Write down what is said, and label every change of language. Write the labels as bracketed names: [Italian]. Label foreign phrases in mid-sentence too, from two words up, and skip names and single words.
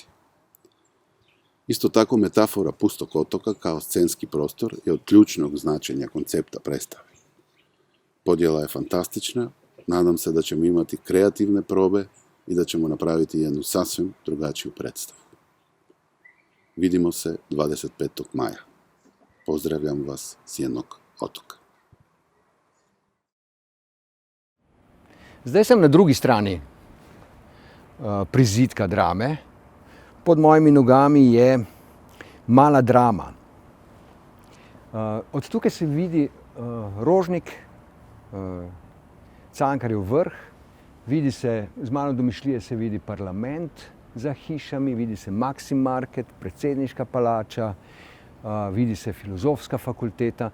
[Croatian] Isto tako metafora pustog otoka kao scenski prostor je od ključnog značenja koncepta predstave. Podjela je fantastična, nadam se da ćemo imati kreativne probe i da ćemo napraviti jednu sasvim drugačiju predstavu. Vidimo se 25. maja. Pozdravljam vas s jednog otoka. [Slovenian] Zdaj sem na drugi strani prizidka drame. Pod mojimi nogami je mala drama. Od tukaj se vidi Rožnik, Cankarjev vrh, vidi se, z malo domišljije se vidi parlament za hišami, vidi se Maxim Market, predsedniška palača, vidi se filozofska fakulteta.